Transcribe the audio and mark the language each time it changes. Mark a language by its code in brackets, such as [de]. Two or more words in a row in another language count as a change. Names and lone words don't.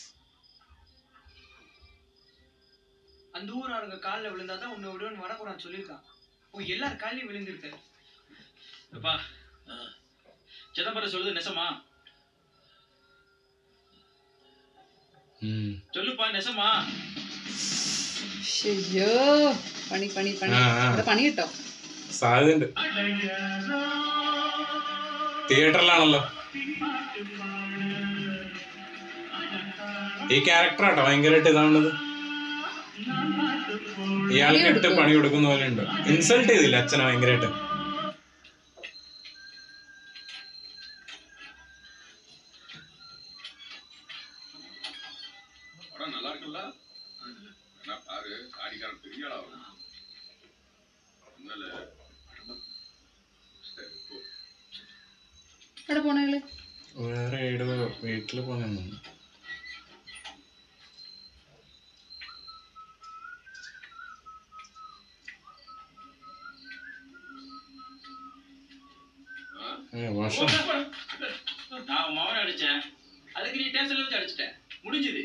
[ta] அந்த ஊர் ஆளுங்க காலில் விழுந்தாதான் உன்னை விடுவேன்னு வடக்குறான் சொல்லியிருக்கான். எல்லாரும் காலையும் விழுந்திருக்காரு. அப்பா சிதம்பரம் சொல்லுது நெசமா? சொல்லுப்பா நெசமா? [ml] ശരിയോ പണി പണി പണി പണി കിട്ടോ? സാധ്യതയുണ്ട്. തിയേറ്ററിലാണല്ലോ ഈ ക്യാരക്ടറാട്ടോ ഭയങ്കരമായിട്ട് ഇതാണത്. ഇയാൾക്ക് ഇട്ട് പണി കൊടുക്കുന്ന പോലെ ഉണ്ട്. ഇൻസൾട്ട് ചെയ്തില്ല അച്ഛനെ ഭയങ്കരമായിട്ട്. [ta] நல்லா இருக்குல்ல? என்ன பாரு, காடிக்காரன் பெரிய ஆளாகும். [ml] ഇന്നലെ വേറെ ഏതോ വീട്ടില് പോന്നു. [ta] நான் மவனை அடிச்சேன், அதுக்கு நீ டேஷன்ல வச்சு அடிச்சிட்டேன், முடிஞ்சது.